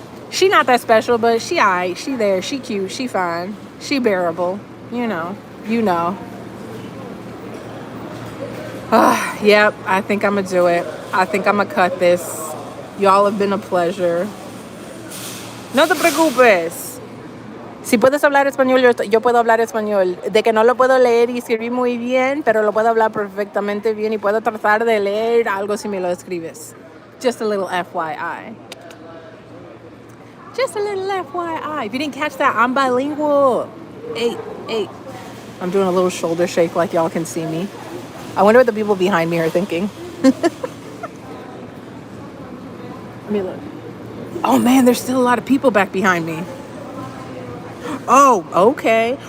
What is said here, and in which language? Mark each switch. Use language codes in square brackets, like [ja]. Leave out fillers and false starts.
[en] She not that special, but she alright. She there. She cute. She fine. She bearable. You know. Yep, I think I'm going to do it. I think I'm going to cut this. Y'all have been a pleasure. [es] No te preocupes. Si puedes hablar español, yo puedo hablar español. De que no lo puedo leer y escribir muy bien, pero lo puedo hablar perfectamente bien y puedo tratar de leer algo si me lo escribes. [en] Just a little FYI. Just a little FYI. If you didn't catch that, I'm bilingual. Hey. I'm doing a little shoulder shake like y'all can see me. I wonder what the people behind me are thinking. Let me look. Oh man, there's still a lot of people back behind me. Oh, okay.